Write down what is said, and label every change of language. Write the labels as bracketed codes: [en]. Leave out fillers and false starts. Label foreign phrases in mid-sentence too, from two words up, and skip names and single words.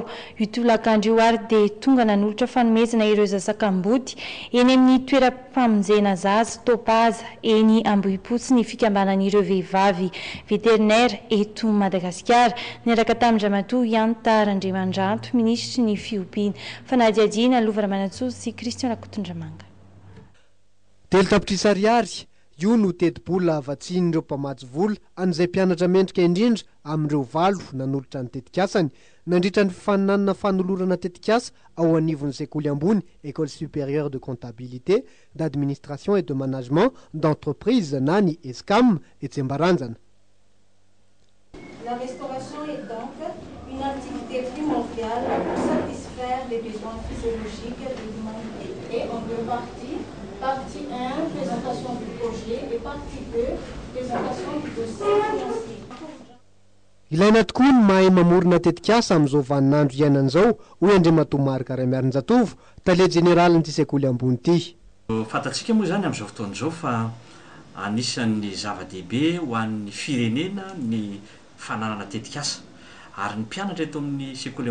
[mg] Io tolakandro io ary dia tonga nanolotra fanomezana ireo zazakambody eny amin'ny toeram-pamonjena zaza Topaza eny Ambohipotsy ny fikambanan'ireo vehivavy veterinaire eto Madagasikara niaraka tamin'ny Ramatoa Ianta Randriamandrato ministry ny fiompiana fanadihadiana Lovra Manantsoa sy Christian Lakotondramanga. Telo tapitrisa ariary io no teti-bola vatsian'ireo mpamatsy vola an'izay mpianatra mendrika indrindra amin'ireo valo nanolotra ny tetikasany nandritra ny fifaninanana fanolorana tetikasa ao anivon'ny sekoly ambony École supérieure de comptabilité, d'administration et de management d'entreprise na ny ESCAM Etsembaranjana. [fr] La restauration est donc une activité primordiale pour satisfaire les besoins physiologiques du monde et en deux parties. Partie 1, présentation du projet, et partie 2, présentation du dossier financier. [mg] ilaina tokoa ny mahay mamorona tetikasa amin'izao vaninandro iainan'izao hoy Andriamatoa Marika Ramiarin-Jatovo tale jeneralin'ity sekoly ambony ity. Fantatsika moa zany amin'izao fotoan'izao fa anisan'ny zava-dehibe ho an'ny firenena ny fananana tetikasa ary ny mpianatra eto amin'ny sekoly